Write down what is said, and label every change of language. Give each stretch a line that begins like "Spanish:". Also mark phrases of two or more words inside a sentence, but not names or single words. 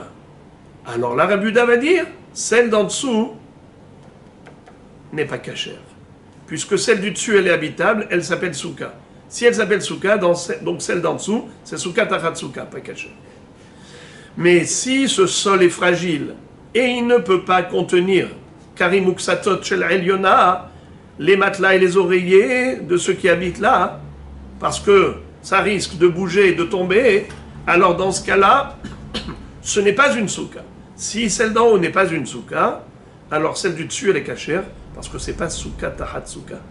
French: Alors la Rabbi Yehuda va dire, celle d'en dessous n'est pas cachère. Puisque celle du dessus, elle est habitable, elle s'appelle souka. Si elle s'appelle souka, donc celle d'en dessous, c'est
Hebrew: סוכה תחת סוכה,
French: pas cachère. Mais si ce sol est fragile, et il ne peut pas contenir
Hebrew: כרים וכסתות של עליונה,
French: les matelas et les oreillers de ceux qui habitent là, parce que ça risque de bouger et de tomber, alors dans ce cas-là, ce n'est pas une souka. Si celle d'en haut n'est pas une souka, alors celle du dessus elle est cachère, parce que c'est pas
Hebrew: סוכה תחת סוכה.